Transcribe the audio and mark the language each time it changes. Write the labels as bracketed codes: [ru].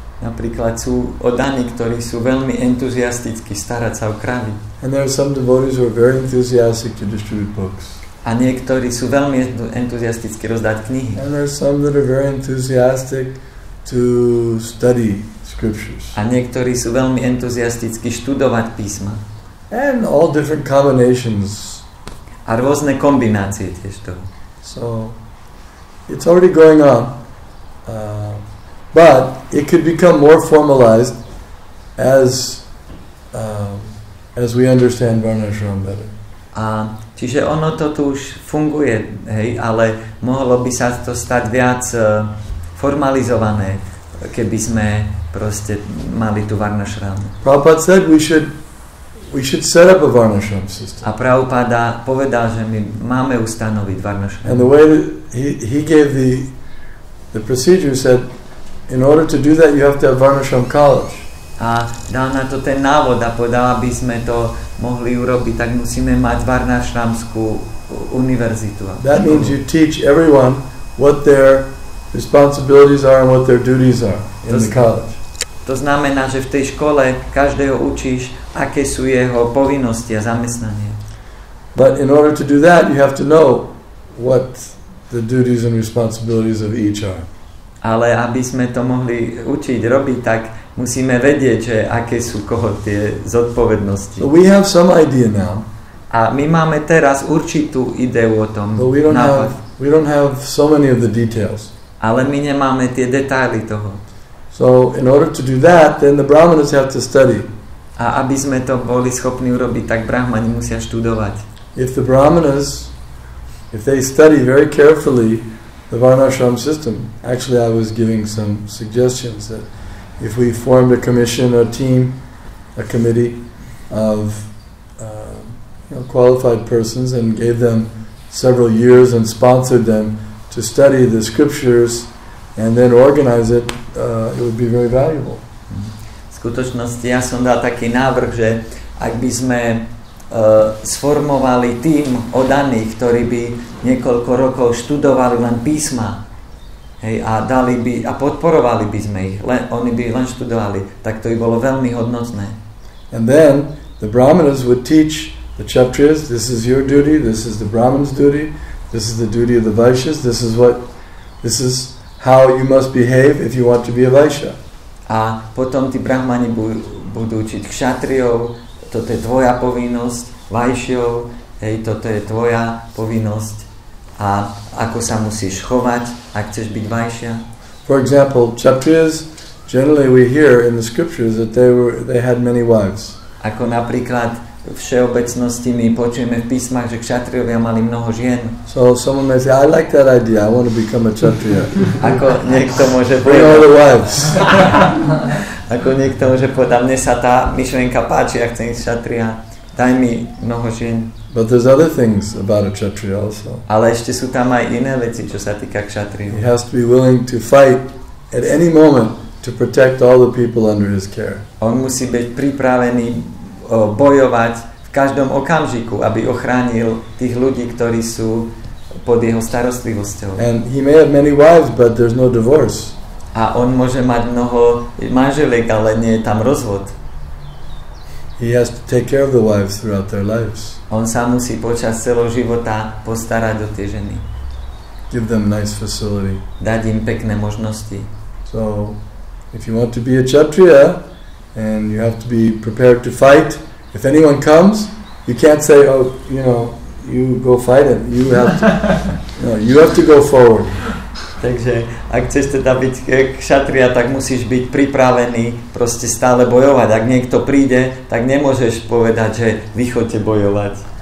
[sk] Napríklad sú oddaní, ktorí sú veľmi entuziastickí starať sa o kravy. [en] And there are some devotees who are very enthusiastic to distribute books. [sk] A niektorí sú veľmi entuziastickí rozdať knihy. [en] And there are some that are very enthusiastic to study scriptures. [sk] A niektorí sú veľmi entuziastickí študovať písma. [en] And all different combinations. [sk] A rôzne kombinácie tiež toho. [en] So it's already going on. But it could become more formalized as we understand Varnashram better. [sk] A čiže ono to tu už funguje, hej, ale mohlo by sa to stať viac formalizované, keby sme proste mali tu varnašramu. [en] Prabhupada said we should set up a varnashram system. [sk] A Prabhupada povedal, že my máme ustanoviť varnašramu. [en] And the way that he gave the procedure said, in order to do that you have to have varnashram college. [sk] A dal na to ten návod a povedal, aby sme to mohli urobiť, tak musíme mať varnašramskú univerzitu. [en] That means you teach everyone what their responsibilities are and what their duties are in the college. [sk] To znamená, že v tej škole každého učíš, aké sú jeho povinnosti a zamestnanie. [en] But in order to do that, you have to know what the duties and responsibilities of each are. [sk] Ale aby sme to mohli učiť, robiť, tak musíme vedieť, že aké sú koho tie zodpovednosti. [en] So we have some idea now. [sk] A my máme teraz určitú ideu o tom. [en] But we don't have so many of the details. [sk] Ale my nemáme tie detaily toho. [en] So in order to do that, then the brahmanas have to study. [sk] A aby sme to boli schopní urobiť, tak brahmani musia študovať. [en] If the brahmanas, if they study very carefully the varnashram system, actually I was giving some suggestions that if we formed a commission, a team, a committee of qualified persons and gave them several years and sponsored them to study the scriptures and then organize it, it would be very valuable. [sk] V skutočnosti ja som dal taký návrh, že ak by sme sformovali tým oddaných, ktorí by niekoľko rokov študovali len písma, hej, a podporovali by sme ich, oni by len študovali, tak to by bolo veľmi hodnotné. [en] And then the brahmanas would teach the kshatriyas, this is your duty, this is the brahman's duty, this is the duty of the vaishyas, this is how you must behave if you want to be a vaishya. [sk] A potom tí brahmani budú učiť kshatriyov, toto je tvoja povinnosť, vaishjov, hej, toto je tvoja povinnosť a ako sa musíš chovať, ak chceš byť vaishya. [en] For example, kshatriyas, generally we hear in the scriptures that they had many wives. [sk] Ako napríklad v všeobecnosti my počujeme v písmach, že kshatriyovia mali mnoho žien. [en] So someone may say, I like that idea, I want to become a kshatriya. [sk] Ako niekto môže [en] Bring all the wives. [sk] Ako niekto môže povedať, mne sa tá myšlienka páči, ja chcem ísť kshatriya, daj mi mnoho žien. [en] But there's other things about a kshatriya also. [sk] Ale ešte sú tam aj iné veci, čo sa týka kshatriyov. [en] He has to be willing to fight at any moment to protect all the people under his care. [sk] On musí byť pripravený bojovať v každom okamžiku, aby ochránil tých ľudí, ktorí sú pod jeho starostlivosťou. [en] And he may have many wives, but there's no divorce. [sk] A on môže mať mnoho manželiek, ale nie je tam rozvod. [en] He has to take care of the wives throughout their lives. [sk] On sa musí počas celého života postarať o tie ženy. [en] Give them nice facility. [sk] Dať im pekné možnosti. [en] So, if you want to be a kshatriya, and you have to be prepared to fight. If anyone comes, you can't say, oh, you go fight him. You have to go forward. [sk] Takže ak chceš teda byť kshatriya, tak musíš byť pripravený proste stále bojovať. Ak niekto príde, tak nemôžeš povedať, že vy choďte bojovať.